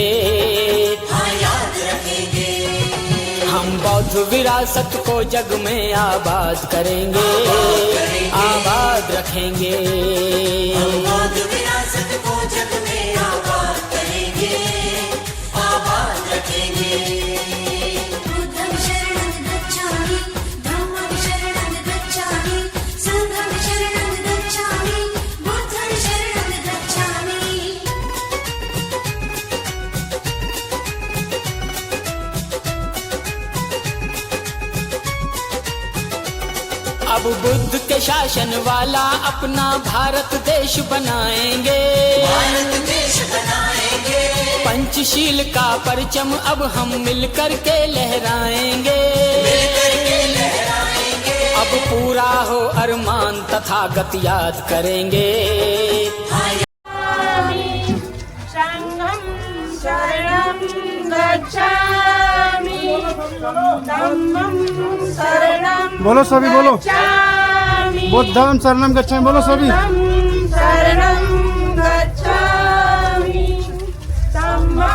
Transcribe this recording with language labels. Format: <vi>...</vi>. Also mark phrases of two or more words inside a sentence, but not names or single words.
<hi>हाँ याद रखेंगे। हम बौद्ध विरासत को जग में आबाद करेंगे, आबाद रखेंगे। हम बौद्ध विरासत को जग में आबाद करेंगे, आबाद रखेंगे।</hi> <pi>बुद्धं शरणं गच्छामि, धम्मं शरणं गच्छामि, संघं शरणं गच्छामि, बुद्धं शरणं गच्छामि।</pi> <hi>अब बुद्ध के शासन वाला अपना भारत देश बनाएंगे। भारत देश बनाएंगे। पंचशील का परचम अब हम मिलकर के लहराएंगे। मिलकर के लहराएंगे। अब पूरा हो अरमान तथागत याद करेंगे।</hi> <pi>संघं शरणं गच्छामि धम्मं शरणं</pi> <hi>बोलो सभी, बोलो।</hi> <pi>गच्छामि बुद्धं शरणं गच्छामि,</pi> <hi>बोलो सभी।</hi> <pi>बुद्धं शरणं गच्छामि धम्मं</pi>